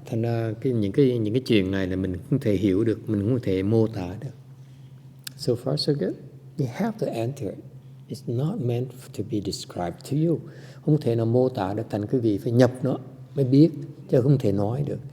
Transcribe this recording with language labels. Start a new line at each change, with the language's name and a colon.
Vietnamese: Thành ra những cái chuyện này là mình không thể hiểu được, mình không thể mô tả được.
English: So far so good. You have to enter it. It's not meant to be described to you.
Vietnamese: Không thể nào mô tả được, thành quý vị phải nhập nó mới biết, chứ không thể nói được.